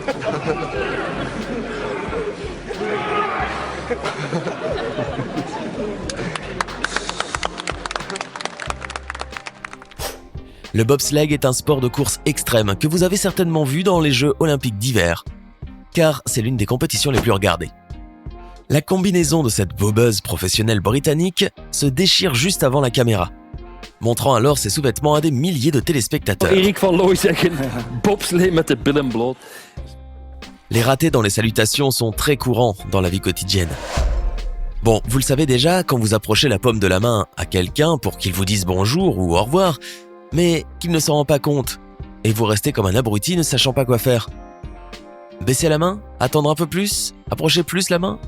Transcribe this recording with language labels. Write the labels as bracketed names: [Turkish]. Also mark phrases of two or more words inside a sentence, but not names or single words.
[French] Le bobsleigh est un sport de course extrême que vous avez certainement vu dans les Jeux olympiques d'hiver, car c'est l'une des compétitions les plus regardées. La combinaison de cette bobeuse professionnelle britannique se déchire juste avant la caméra, montrant alors ses sous-vêtements à des milliers de téléspectateurs. [Dutch] Erik van Looy zeggen, bobslee met de billen bloot. [French] Les ratés dans les salutations sont très courants dans la vie quotidienne. Bon, vous le savez déjà, quand vous approchez la paume de la main à quelqu'un pour qu'il vous dise bonjour ou au revoir, mais qu'il ne s'en rend pas compte, et vous restez comme un abruti ne sachant pas quoi faire. Baisser la main? Attendre un peu plus? Approcher plus la main?